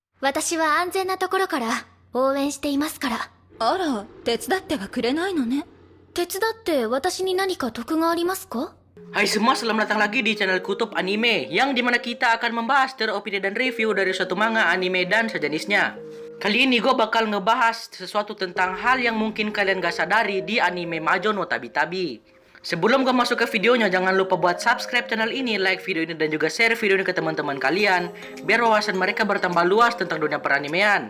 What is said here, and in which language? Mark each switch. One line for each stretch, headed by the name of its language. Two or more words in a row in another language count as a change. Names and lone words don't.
Japanese: 私は安全なところから応援していますから。あら、手伝ってはくれないのね。手伝って私に何か得がありますか？
Indonesian: Hai semua, selamat datang lagi di channel Kutub Anime, yang dimana kita akan membahas teropini dan review dari suatu manga, anime, dan sejenisnya. Kali ini gue bakal ngebahas sesuatu tentang hal yang mungkin kalian gak sadari di anime Majo no Tabi-Tabi. Sebelum gue masuk ke videonya, jangan lupa buat
English: subscribe channel
Indonesian: ini, like video ini, dan juga share video ini ke teman-teman kalian, biar wawasan mereka bertambah luas tentang dunia peranimean.